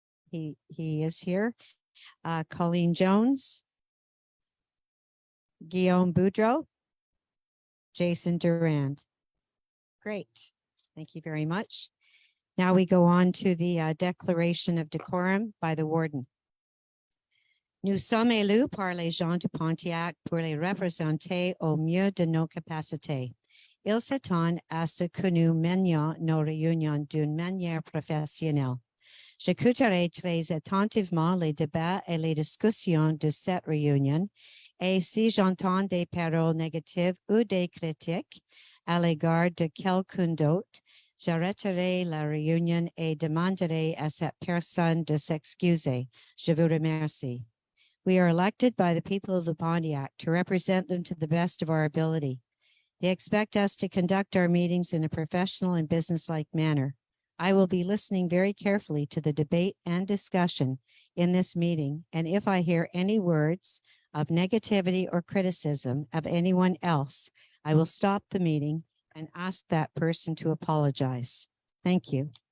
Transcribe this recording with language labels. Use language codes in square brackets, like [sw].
[en] He is here. Colleen Jones, Guillaume Boudreau, Jason Durand. Great. Thank you very much. Now we go on to the declaration of decorum by the warden. [fr] Nous sommes élus par les gens de Pontiac pour les représenter au mieux de nos capacités. Ils s'attendent à ce que nous menions nos réunions d'une manière professionnelle. J'écouterai très attentivement les débats et les discussions de cette réunion, et si j'entends des paroles négatives ou des critiques à l'égard de quelqu'un d'autre, j'arrêterai la réunion et demanderai à cette personne de s'excuser. Je vous remercie. [en] We are elected by the people of the Pontiac to represent them to the best of our ability. They expect us to conduct our meetings in a professional and businesslike manner. I will be listening very carefully to the debate and discussion in this meeting, and if I hear any words of negativity or criticism of anyone else, I will stop the meeting and ask that person to apologize. Thank you.